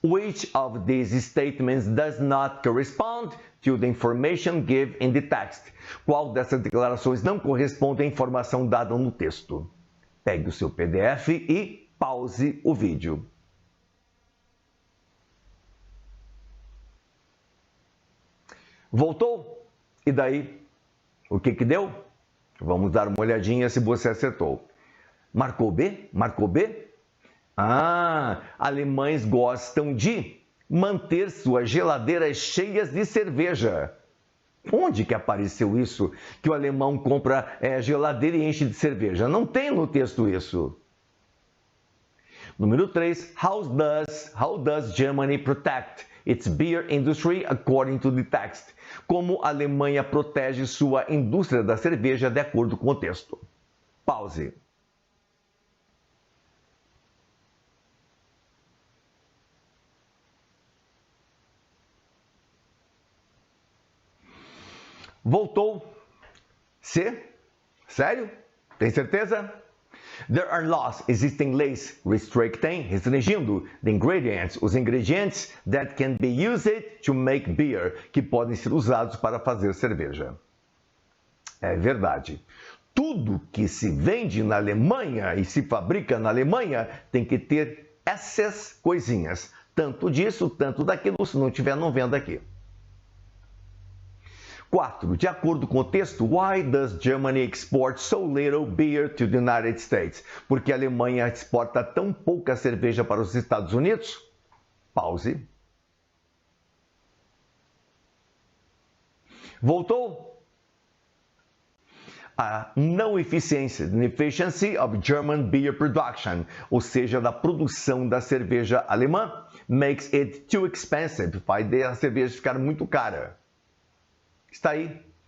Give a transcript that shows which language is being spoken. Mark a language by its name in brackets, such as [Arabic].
[English] Which of these statements does not correspond to the information given in the text? [Portuguese] Qual dessas declarações não corresponde à informação dada no texto? Pegue o seu PDF e pause o vídeo. Voltou? E daí? O que deu? Vamos dar uma olhadinha se você acertou. Marcou B? Marcou B? Ah, alemães gostam de manter suas geladeiras cheias de cerveja. Onde que apareceu isso? Que o alemão compra geladeira e enche de cerveja. Não tem no texto isso. Número 3. [English] How does Germany protect its beer industry according to the text? [Portuguese] Como a Alemanha protege sua indústria da cerveja de acordo com o texto? Pause. Voltou. C? Sério? Tem certeza? [English] There are laws, [Portuguese] existem leis restringindo [English] the ingredients, [Portuguese] os ingredientes [English] that can be used to make beer, [Portuguese] que podem ser usados para fazer cerveja. É verdade. Tudo que se vende na Alemanha e se fabrica na Alemanha tem que ter essas coisinhas. Tanto disso, tanto daquilo, se não tiver, não venda aqui. 4. De acordo com o texto, [English] why does Germany export so little beer to the United States? [Portuguese] Porque a Alemanha exporta tão pouca cerveja para os Estados Unidos? Pause. Voltou? A não eficiência, [English] inefficiency of German beer production, [Portuguese] ou seja, da produção da cerveja alemã, [English] makes it too expensive, [Portuguese] faz a cerveja ficar muito cara. Está aí.